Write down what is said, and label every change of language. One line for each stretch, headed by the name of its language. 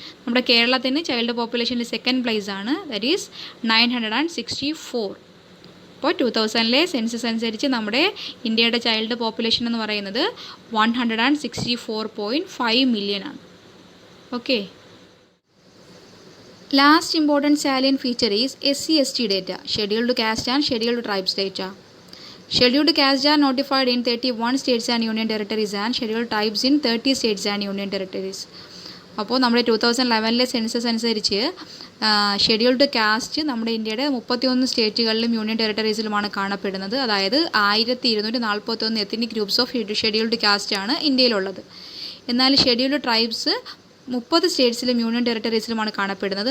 Malayalam: നമ്മുടെ കേരളത്തിന് child പോപ്പുലേഷനിൽ second place ആണ്,
English: that is
Malayalam: 964. അപ്പോൾ 2000 സെൻസസ് അനുസരിച്ച് നമ്മുടെ ഇന്ത്യയുടെ ചൈൽഡ് പോപ്പുലേഷൻ എന്ന് പറയുന്നത് 164.5 മില്യൺ ആണ്. Okay.
English: Last important salient feature is SC/ST data, Scheduled Caste and Scheduled Tribes data. Scheduled Caste are notified in 31 states and union territories and Scheduled Tribes in 30 states and union territories.
Malayalam: അപ്പോൾ നമ്മുടെ 2011 census അനുസരിച്ച് scheduled caste നമ്മുടെ ഇന്ത്യയുടെ 31 സ്റ്റേറ്റുകളിലും union ടെറിട്ടറീസിലുമാണ് കാണപ്പെടുന്നത്. അതായത് 1241
English: ethnic groups of scheduled caste
Malayalam: ആണ് ഇന്ത്യയിലുള്ളത്. എന്നാൽ scheduled tribes 30 സ്റ്റേറ്റ്സിലും union ടെറിട്ടറീസിലുമാണ് കാണപ്പെടുന്നത്.